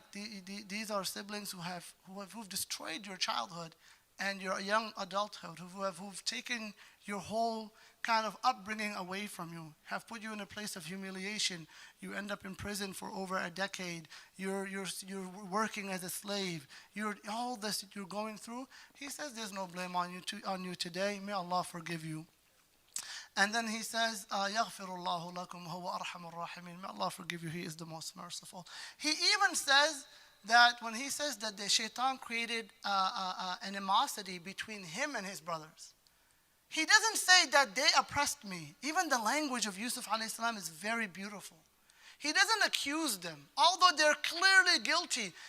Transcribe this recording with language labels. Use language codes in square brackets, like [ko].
[en] Like these are siblings who've destroyed your childhood and your young adulthood, who've taken your whole kind of upbringing away from you, have put you in a place of humiliation. You end up in prison for over a decade. You're working as a slave. All this that you're going through. He says there's no blame on you today. May Allah forgive you. And then he says, [ar] يَغْفِرُ اللَّهُ لَكُمْ هُوَ أَرْحَمُ الرَّاحِمِينَ. [en] May Allah forgive you. He is the most merciful. He even says that when he says that the shaitan created an animosity between him and his brothers, he doesn't say that they oppressed me. Even the language of Yusuf alayhi salam is very beautiful. He doesn't accuse them, although they're clearly guilty.